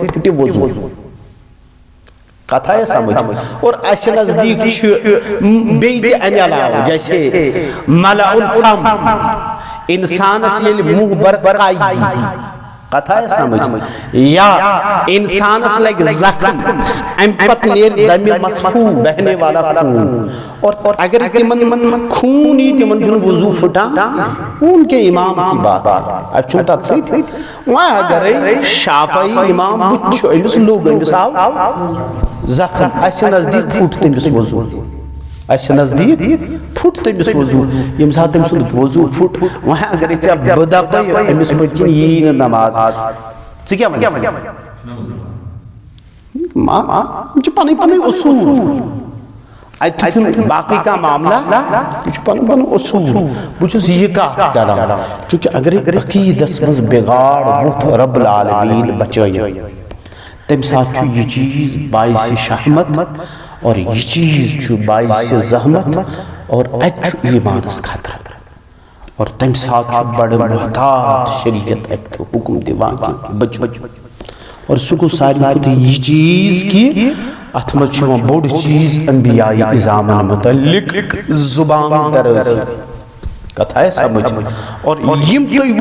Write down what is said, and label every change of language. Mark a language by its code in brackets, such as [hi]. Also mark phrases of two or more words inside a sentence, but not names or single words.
[ks] پھٕٹہِ وضوٗ کتھ آیہِ سمجھ اور اسہِ نزدیک چھُ بیٚیہِ تہِ امہِ علاوٕ جیسے ملع الفم انسانس ییٚلہِ منہ برقع یی کتھ آیہِ سمجھ یا انسانس لگہِ زخم امہِ پتہٕ نیرِ دمِ مصفوٗح [ur] بہنے والا خوٗن [ks] اور اگر تمن خوٗن یی تمن چھُنہٕ وضوٗ پھٕٹان [ur] خوٗن کے امام کی بات [ks] اسہِ چھُنہٕ تتھ سۭتۍ وۄنۍ اگرے شافعی امام بُتھِ چھُ أمِس لوٚگ أمِس آو زخم اسہِ نزدیک پھُٹ تٔمِس وضوٗ اسہِ نزدیک پھُٹ تٔمِس وضوٗ ییٚمہِ ساتہٕ تٔمۍ سُنٛد وضوٗ پھُٹ وۄنۍ اگرے ژےٚ بہٕ دپے أمِس پٔتۍ کِنۍ یی نہٕ نماز ژٕ کیٛاہ وَنکھ یِم چھِ پنٕنۍ پنٕنۍ اصوٗل اتہِ چھُنہٕ باقٕے کانٛہہ معاملہ یہِ چھُ پنُن پنُن اصوٗل بہٕ چھُس یہِ کتھ کران چوٗنکہِ اگرے عقیٖدس منٛز بِگاڑ ووٚتھ رب العالمیٖن بچٲیِن تمہِ ساتہٕ چھُ یہِ چیٖز باعثِ شہمت [ur] اور یہ چیز [ks] چھُ باعث زحمت اور اتہِ چھُ ایمانس خطرٕ اور تمہِ ساتہٕ چھُ بڑٕ محتاط شریعت اتہِ حکم دِوان کہِ بچو اور سُہ گوٚو ساروی کھۄتہٕ یہِ چیٖز کہِ اتھ منٛز چھُ یِوان بوٚڑ چیٖز انبیاء اعظامن متعلق زُبان درٲزی کتھ آیہِ سمجھ اور یِم تُہۍ